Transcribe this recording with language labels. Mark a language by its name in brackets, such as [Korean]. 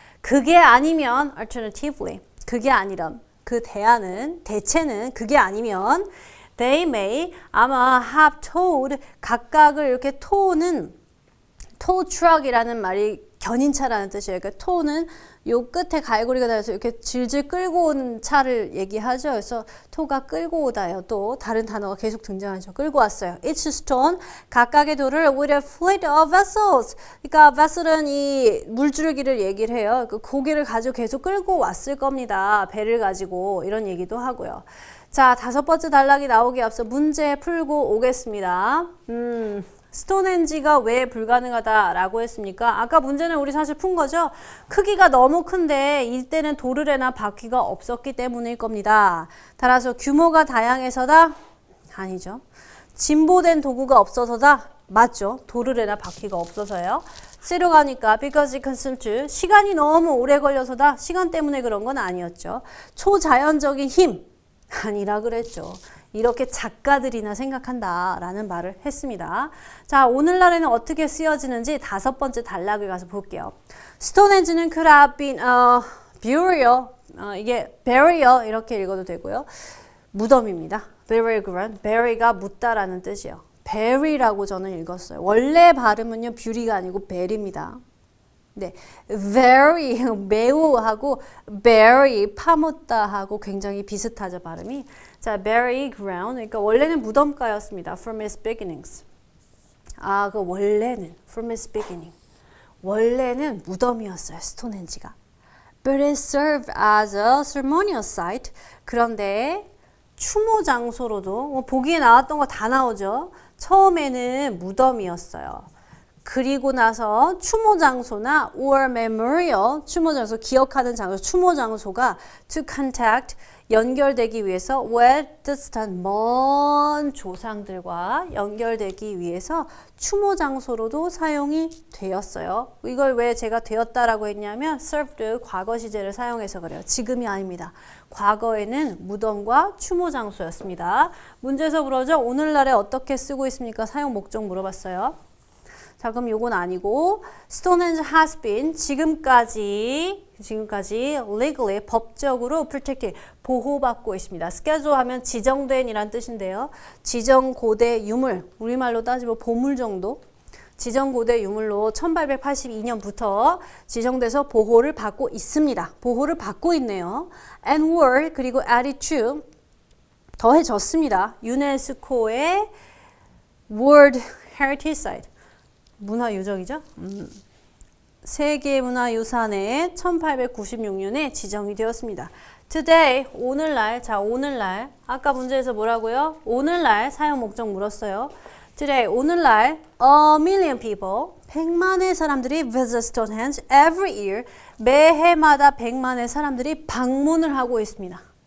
[Korean] 그게 아니면 alternatively 그게 아니란 그 대체는 그게 아니면 [English] They may [Korean] 아마 [English] have towed [Korean] 각각을 이렇게 tow는 tow truck이라는 말이 견인차라는 뜻이에요. 그러니까 토는 요 끝에 갈고리가 달려서 이렇게 질질 끌고 온 차를 얘기하죠. 그래서 토가 끌고 오다요. 또 다른 단어가 계속 등장하죠. 끌고 왔어요. [English] Each stone, [Korean] 각각의 돌을 [English] with a fleet of vessels. [Korean] 그러니까 vessel은 이 물줄기를 얘기를 해요. 그 고기를 가지고 계속 끌고 왔을 겁니다. 배를 가지고 이런 얘기도 하고요. 자, 5번째 단락이 나오기 앞서 문제 풀고 오겠습니다. 스톤헨지가 왜 불가능하다라고 했습니까? 아까 문제는 우리 사실 푼 거죠? 크기가 너무 큰데 이때는 도르래나 바퀴가 없었기 때문일 겁니다. 따라서 규모가 다양해서다? 아니죠. 진보된 도구가 없어서다? 맞죠. 도르래나 바퀴가 없어서요. C로 가니까 [English] because it consumed [Korean] 시간이 너무 오래 걸려서다? 시간 때문에 그런 건 아니었죠. 초자연적인 힘 아니라 그랬죠. 이렇게 작가들이나 생각한다라는 말을 했습니다. 자, 오늘날에는 어떻게 쓰여지는지 5번째 단락을 가서 볼게요. 스톤헨지는 [English] could have been a burial, [Korean] 이게 [English] barrier [Korean] 이렇게 읽어도 되고요. 무덤입니다. burial ground, bury가 묻다라는 뜻이에요. bury라고 저는 읽었어요. 원래 발음은요, bury가 아니고 bury입니다. 네, very 매우 하고 bury 파묻다 하고 굉장히 비슷하죠 발음이. 자, [English] bury ground [Korean] 그러니까 원래는 무덤가였습니다. [English] From its beginnings. [Korean] 아, 그 원래는 [English] from its beginning. [Korean] 원래는 무덤이었어요 스톤헨지가. [English] But it served as a ceremonial site. [Korean] 그런데 추모 장소로도 보기에 나왔던 거 다 나오죠. 처음에는 무덤이었어요. 그리고 나서 추모 장소나 or memorial, 추모 장소, 기억하는 장소, 추모 장소가 [English] to contact, [Korean] 연결되기 위해서 [English] with distant, [Korean] 먼 조상들과 연결되기 위해서 추모 장소로도 사용이 되었어요. 이걸 왜 제가 되었다라고 했냐면 served, 과거 시제를 사용해서 그래요. 지금이 아닙니다. 과거에는 무덤과 추모 장소였습니다. 문제에서 물어죠. 오늘날에 어떻게 쓰고 있습니까? 사용 목적 물어봤어요. 자, 그럼 요건 아니고 [English] Stonehenge has been [Korean] 지금까지 legally 법적으로 protected 보호받고 있습니다. schedule 하면 지정된 이란 뜻인데요. 지정고대 유물, 우리말로 따지면 보물 정도. 지정고대 유물로 1882년부터 지정돼서 보호를 받고 있습니다. 보호를 받고 있네요. [English] and were [Korean] 그리고 [English] added to [Korean] 더해졌습니다. 유네스코의 World Heritage Site 문화유적이죠. 세계문화유산에 1896년에 지정이 되었습니다. [English] Today, [Korean] 오늘날, 자 오늘날, 아까 문제에서 뭐라고요? 오늘날 사용 목적 물었어요. Today, 오늘날 [English] a million people, [Korean] 100만의 사람들이 [English] visit Stonehenge every year, [Korean] 매해마다 100만의 사람들이 방문을 하고 있습니다.